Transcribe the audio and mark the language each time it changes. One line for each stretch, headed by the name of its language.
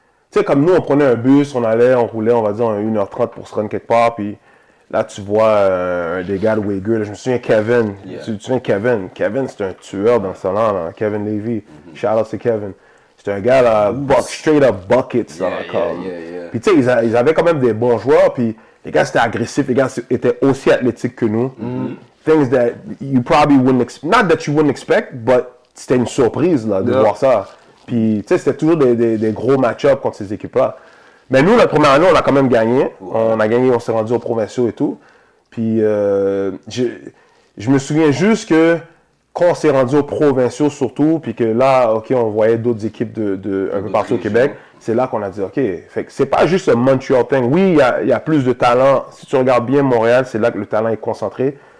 French: Tu sais, comme nous, on prenait un bus, on roulait, on va dire, 1h30 pour se rendre quelque part, puis là, tu vois un des gars de Wager. Je me souviens Kevin. Tu te souviens Kevin? Kevin, c'était un tueur dans ce temps-là, là. Kevin Levy.
English: Shout out to Kevin.
French: C'était un gars, là,
English: straight up buckets,
French: là. Puis tu sais, ils avaient quand même des bons joueurs, puis les gars, c'était agressif, les gars étaient aussi athlétiques que nous.
English: Things that you probably wouldn't expect, not that you wouldn't expect, but
French: c'était une surprise, là, de voir ça. Puis, tu sais, c'était toujours des gros match-ups contre ces équipes-là. Mais nous, la première année, on a quand même gagné. On a gagné, on s'est rendu aux provinciaux et tout. Puis, je me souviens juste que quand on s'est rendu aux provinciaux surtout, puis que là, OK, on voyait d'autres équipes un peu partout au Québec, c'est là qu'on a dit, OK, fait que c'est pas juste un Montreal thing. Oui, il y a plus de talent. Si tu regardes bien Montréal, c'est là que le talent est concentré.